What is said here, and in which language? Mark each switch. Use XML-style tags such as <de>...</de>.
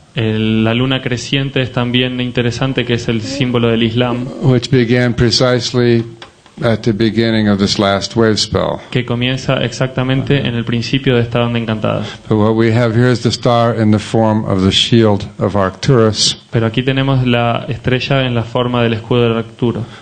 <es>La luna creciente es también interesante, que es el símbolo del Islam,</es> <en>which began precisely at the beginning of this last wave spell.</en> <es>que comienza exactamente en el principio de esta onda encantada.</es> <en>But what we have here is the star in the form of the shield of Arcturus,</en> <es>Pero aquí tenemos la estrella en la forma del escudo de Arturo,</es>